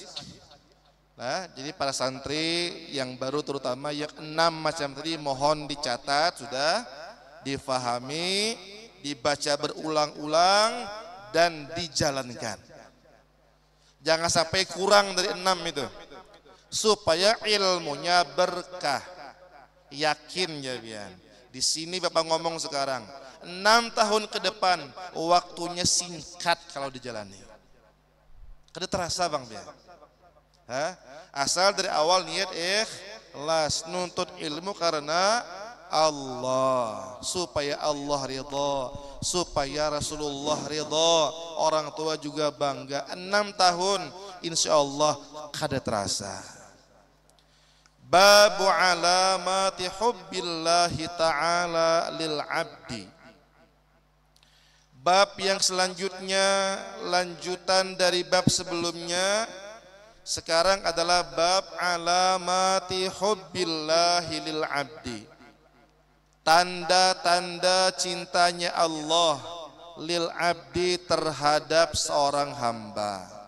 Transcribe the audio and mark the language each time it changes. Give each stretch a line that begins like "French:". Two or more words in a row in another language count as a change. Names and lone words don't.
Indonesian: Nah, jadi para santri yang baru terutama yang 6 macam tadi mohon dicatat, sudah difahami, dibaca berulang-ulang dan dijalankan. Jangan sampai kurang dari 6 itu, supaya ilmunya berkah. Yakin ya Bian. Di sini Bapak ngomong sekarang 6 tahun ke depan waktunya singkat kalau dijalani.
Banjar: Kada terasa Bang Bian.
Indonesian: Asal dari awal niat ikhlas, nuntut ilmu karena Allah, supaya Allah ridha, supaya Rasulullah ridha, orang tua juga bangga.
Banjar: 6 tahun
Arabic: إن شاء الله
Banjar: kada terasa.
Arabic: باب علامة حب الله تعالى للعبد.
Indonesian: Bab yang selanjutnya, lanjutan dari bab sebelumnya. Sekarang adalah bab
Arabic: علامة حب الله للعبد.
Indonesian: Tanda-tanda cintanya Allah
Arabic: للعبد
Indonesian: terhadap seorang hamba.